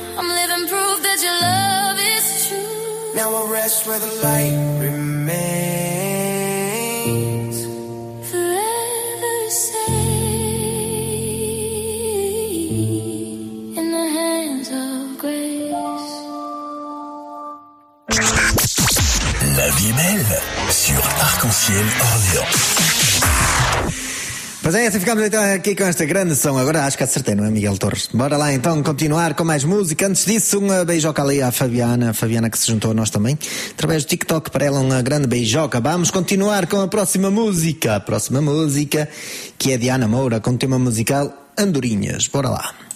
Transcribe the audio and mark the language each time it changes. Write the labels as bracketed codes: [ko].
[en] I'm living proof that your love is true. Now I rest where the light remains forever safe in the hands of grace. [fr] La vie est belle sur Arc-en-Ciel Orléans. [pt] Pois é, assim ficamos então aqui com esta grande som. Agora acho que acertei, não é, Miguel Torres? Bora lá então continuar com mais música. Antes disso, um beijoca ali à Fabiana. A Fabiana que se juntou a nós também através do TikTok. Para ela, um grande beijoca. Vamos continuar com a próxima música. A próxima música, que é de Ana Moura, com o tema musical Andorinhas. Bora lá.